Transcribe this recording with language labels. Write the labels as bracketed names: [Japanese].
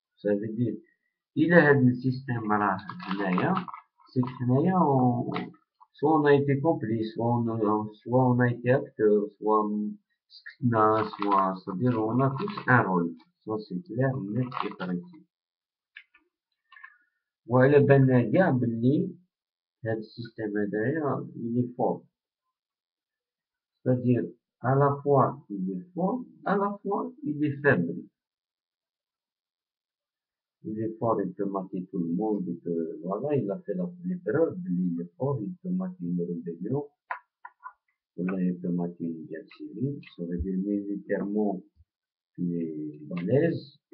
[French] Ça veut dire, il a un système [Arabic] راه هنايا, [French] c'est que [Arabic] هنايا [French] soit on a été complice, soit on a été acteur, soit [Arabic] سكتنا, [French] soit, c'est-à-dire on a tous un rôle. Ça c'est clair, net et précis. [Arabic] وعلى بالنا كاع باللي هذا السيستم هذايا [French] il est fort. C'est-à-dire, à la fois il est fort, à la fois il est faible. Il est fort, il peut mater tout le monde, voilà, il a fait les preuves, il est fort, il peut mater une rébellion, il peut mater une guerre civile, ça veut dire militairement, il est balèze.